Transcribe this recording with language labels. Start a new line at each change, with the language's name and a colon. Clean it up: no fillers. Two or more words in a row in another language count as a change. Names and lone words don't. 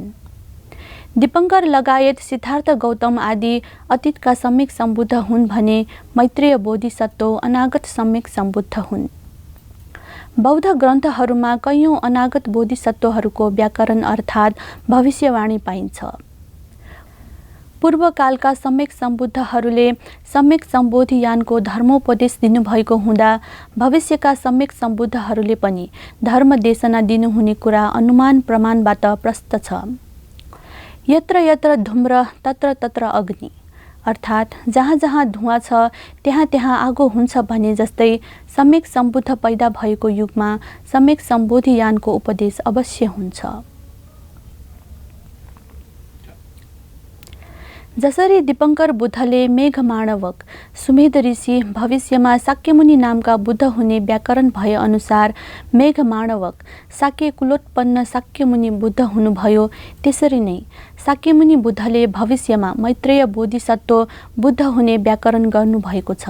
Nepali: दीपङ्कर लगायत सिद्धार्थ गौतम आदि अतीतका सम्यक सम्बुद्ध हुन् भने मैत्रेय बोधिसत्व अनागत सम्यक सम्बुद्ध हुन्। बौद्ध ग्रन्थहरूमा कैयौँ अनागत बोधिसत्वहरूको व्याकरण अर्थात् भविष्यवाणी पाइन्छ। पूर्वकालका सम्यक सम्बुद्धहरूले सम्यक सम्बोधि यानको धर्मोपदेश दिनुभएको हुँदा भविष्यका सम्यक सम्बुद्धहरूले पनि धर्म देशना दिनुहुने कुरा अनुमान प्रमाणबाट प्रष्ट छ।
Sanskrit: यत्र यत्र धूम्र तत्र तत्र अग्नि,
Nepali: अर्थात् जहाँ जहाँ धुवाँ छ त्यहाँ त्यहाँ आगो हुन्छ भने जस्तै सम्यक सम्बुद्ध पैदा भएको युगमा सम्यक सम्बोधि यानको उपदेश अवश्य हुन्छ। जसरी दीपङ्कर बुद्धले मेघमाणवक सुमेध ऋषि भविष्यमा शाक्यमुनि नामका बुद्ध हुने व्याकरण भए अनुसार मेघमाणवक शाक्य कुलोत्पन्न शाक्यमुनि बुद्ध हुनुभयो, त्यसरी नै शाक्यमुनि बुद्धले भविष्यमा मैत्रेय बोधिसत्व बुद्ध हुने व्याकरण गर्नुभएको छ।